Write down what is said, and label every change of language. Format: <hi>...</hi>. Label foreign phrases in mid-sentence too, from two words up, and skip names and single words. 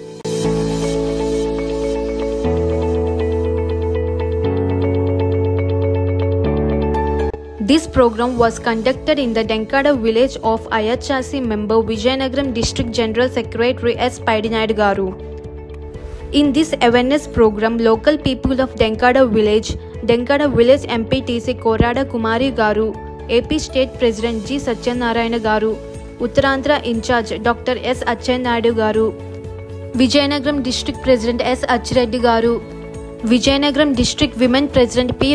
<en>This program was conducted in the Denkada village of Ayachasi member Vijayanagaram District General Secretary S. Paidinayadu Garu. In this awareness program, local people of Denkada village MPTC Korada Kumari Garu, AP State President G. Satyanarayana Garu, Uttarandhra Incharge Dr. S. Achenadu Garu, Vijayanagaram District President S. Achireddy Garu, Vijayanagaram District Women President P.</en>